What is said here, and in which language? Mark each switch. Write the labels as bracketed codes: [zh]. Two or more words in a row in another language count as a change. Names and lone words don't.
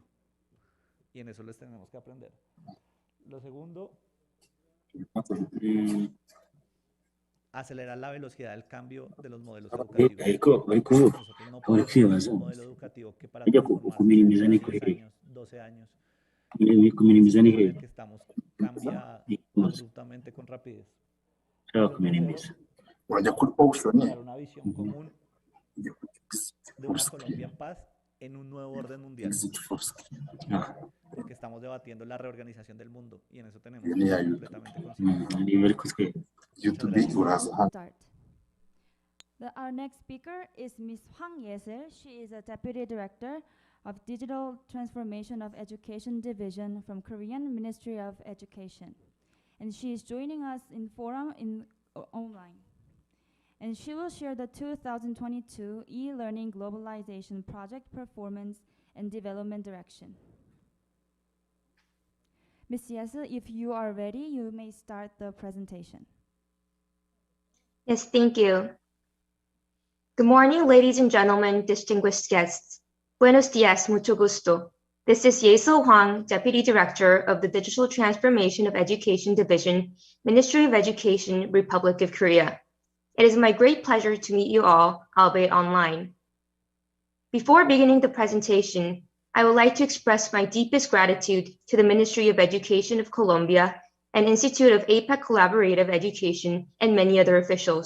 [es] Y en eso les tenemos que aprender. Lo segundo, acelerar la velocidad del cambio de los modelos educativos. Nosotros no podemos tener un modelo educativo que para transformarse en 10 años, 12 años, que estamos cambia abruptamente con rapidez. [rw] Wajya kuri ocean [es] para una visión común de una Colombia en paz en un nuevo orden mundial. Porque estamos debatiendo la reorganización del mundo y en eso tenemos que estar completamente conscientes. [en] Start. Our next speaker is Ms. Hwang Ye-seul. She is a Deputy Director of Digital Transformation of Education Division from Korean Ministry of Education. And she is joining us in forum online. And she will share the 2022 e-learning globalization project performance and development direction. Ms. Ye-seul, if you are ready, you may start the presentation. Yes, thank you. Good morning, ladies and gentlemen, distinguished guests. [es] Buenos dias, mucho gusto. [en] This is Ye-seul Hwang, Deputy Director of the Digital Transformation of Education Division, Ministry of Education, Republic of Korea. It is my great pleasure to meet you all, albeit online. Before beginning the presentation, I would like to express my deepest gratitude to the Ministry of Education of Colombia and Institute of APEC Collaborative Education and many other officials.